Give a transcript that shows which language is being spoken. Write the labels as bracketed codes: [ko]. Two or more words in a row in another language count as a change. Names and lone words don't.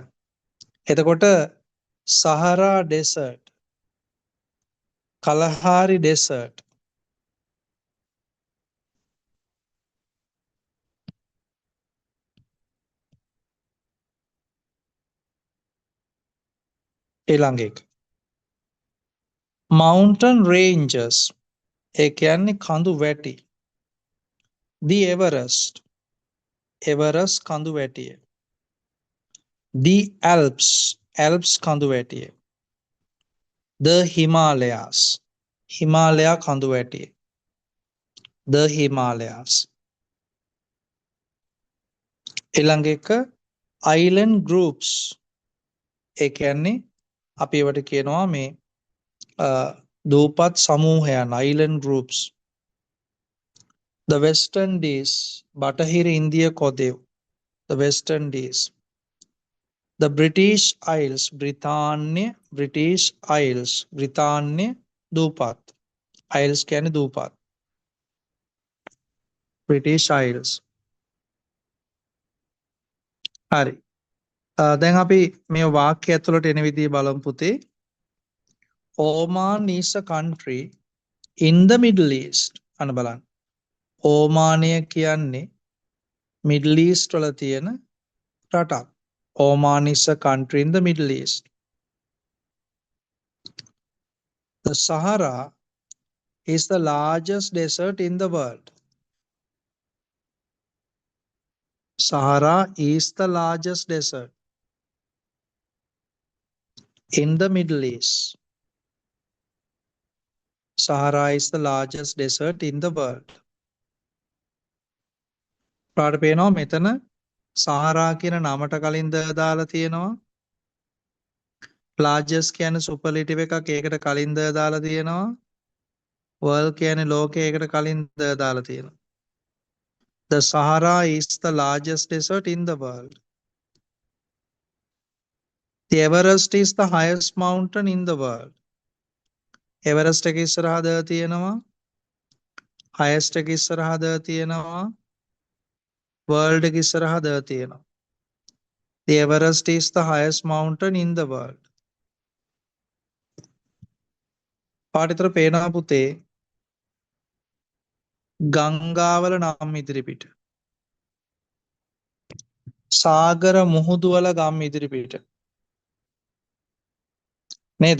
[si] එතකොට සහරා desert, කලහාරි desert, ඊළඟ එක [en] mountain ranges [si] ඒ කියන්නේ කඳු වැටි. the Everest එවරස්ට් කඳු වැටිය. the Alps කඳු වැටිය. the Himalayas හිමාලයා කඳු වැටිය. the Himalayas. ඊළඟ එක [en] island groups [si] ඒ කියන්නේ අපි ඒවට කියනවා මේ දූපත් සමූහයන් [en] island groups. [si] the West Indies බටහිර ඉන්දිය කොදෙව්. the West Indies. the British Isles British Isles බ්‍රිතාන්‍ය දූපත්. Isles කියන්නේ දූපත්. British Isles. හරි. දැන් අපි මේ වාක්‍ය ඇතුළට එන විදිහ බලමු පුතේ. [en] Oman is a country in the Middle East. [si] අන්න බලන්න. ඕමානය කියන්නේ Middle East වල තියෙන රටක්. [en] Oman is a country in the Middle East. The Sahara is the largest desert in the world. Sahara is the largest desert in the Middle East. Sahara is the largest desert in the world. [si] පාඩ පේනවා මෙතන සහරා කියන නමට කලින් දාලා තියෙනවා. largest කියන්නේ සුපර්ලේටිව් එකක් ඒකට කලින් දාලා තියෙනවා. world කියන්නේ ලෝකය ඒකට කලින් දාලා තියෙනවා. [en] The Sahara is the largest desert in the world. The Everest is the highest mountain in the world. [si] Everest එක ඉස්සරහා ද තියෙනවා. highest එක ඉස්සරහා ද තියෙනවා. world එක ඉස්සරහා ද තියෙනවා. [en] The Everest is the highest mountain in the world. [si] පාඩිතර පේනවා පුතේ ගංගාවල නම් ඉදිරිපිට. සාගර මුහුදු වල ගම් ඉදිරිපිට. නේද?